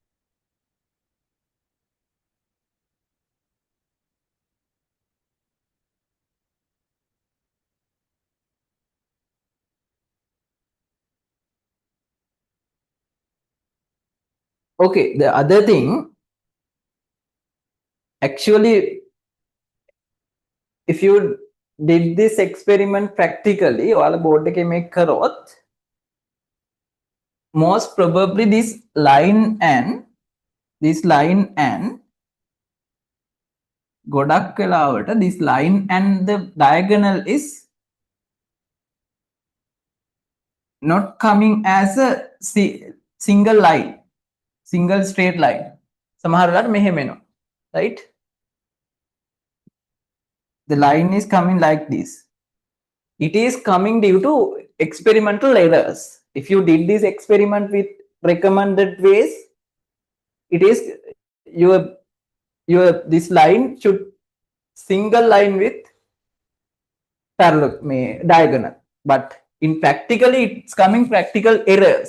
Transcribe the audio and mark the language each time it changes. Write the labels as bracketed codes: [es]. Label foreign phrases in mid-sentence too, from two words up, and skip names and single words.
[en] Okay, the other thing, actually, if you did this experiment practically, [si] ඔයාලා board එකේ make කරොත්, [en] most probably this line and [si] ගොඩක් වෙලාවට [en] this line and the diagonal is not coming as a single line, single straight line. [si] සමහර වෙලාවට මෙහෙම එනවා, [en] right? The line is coming like this. It is coming due to experimental errors. If you did this experiment with recommended ways, it is your this line should single line with parallel diagonal, but in practically it's coming practical errors.